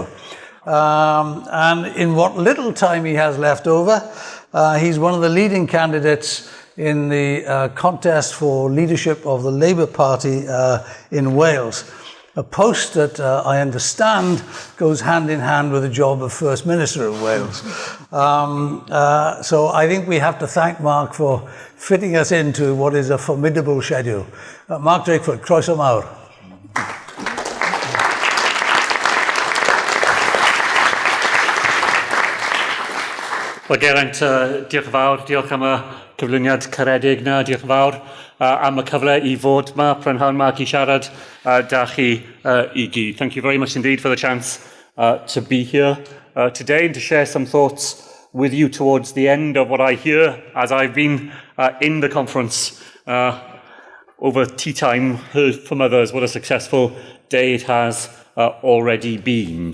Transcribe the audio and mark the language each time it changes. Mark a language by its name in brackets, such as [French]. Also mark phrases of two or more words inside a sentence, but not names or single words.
[English] And in what little time he has left over, he's one of the leading candidates in the contest for leadership of the Labour Party in Wales. A post that I understand goes hand in hand with the job of First Minister of Wales. So I think we have to thank Mark for fitting us into what is a formidable schedule. [Welsh] Mark Drakeford, croeso mawr. Wel, Geraint, diolch yn fawr. Diolch am y cyflwyniad caredig na. Diolch yn fawr am y cyfle I fod yma, prynhawn Mark I siarad da chi I gyd. [English] Thank you very much indeed for the chance to be here today and to share some thoughts with you towards the end of what I hear as I've been in the conference over tea time, heard from others what a successful day it has already been.